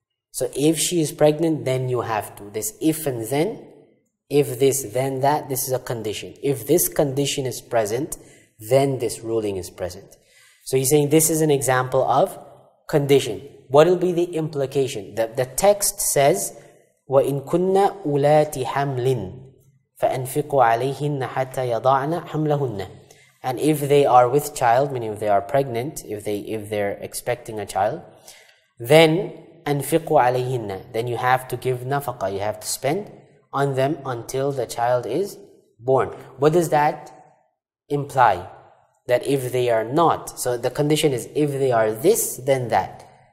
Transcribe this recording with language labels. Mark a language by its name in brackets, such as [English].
[English] So if she is pregnant, then you have to. This if and then, if this, then that, this is a condition. If this condition is present, then this ruling is present. So he's saying this is an example of condition. What will be the implication? The text says, [Arabic] وَإِن كُنَّ أُولَاتِ حَمْلٍ فَأَنْفِقُوا عَلَيْهِنَّ حَتَّى يَضَعْنَ حَمْلَهُنَّ. [English] And if they are with child, meaning if they are pregnant, if they're expecting a child, then [Arabic] أَنْفِقُوا عَلَيْهِنَّ, [English] then you have to give nafaqah, you have to spend on them until the child is born. What does that imply that if they are not, so the condition is if they are this, then that.